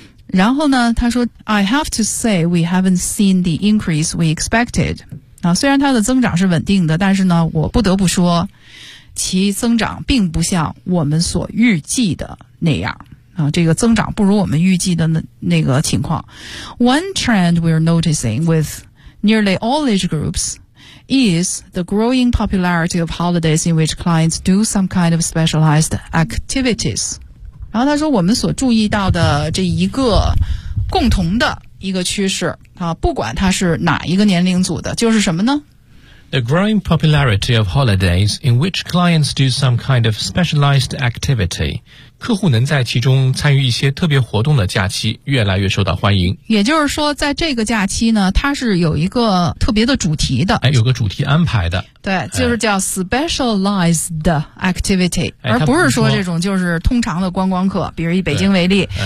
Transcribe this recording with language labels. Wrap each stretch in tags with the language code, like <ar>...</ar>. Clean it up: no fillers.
<zh>然后呢，他说</zh> <en>I have to say we haven't seen the increase we expected。</en> <zh>虽然它的增长是稳定的，但是呢，我不得不说其增长并不像我们所预计的那样。啊，这个增长不如我们预计的那个情况。</zh> <en>One trend we're noticing with nearly all age groups is the growing popularity of holidays in which clients do some kind of specialized activities.</en> <zh>然后他说我们所注意到的这一个共同的一个趋势啊，不管他是哪一个年龄组的，就是什么呢？</zh> <en>The growing popularity of holidays in which clients do some kind of specialized activity.</en> <zh>客户能在其中参与一些特别活动的假期越来越受到欢迎。也就是说在这个假期呢，它是有一个特别的主题的。哎，有个主题安排的。对，就是叫 specialized activity,、而不是说这种就是通常的观光客，比如以北京为例。</zh>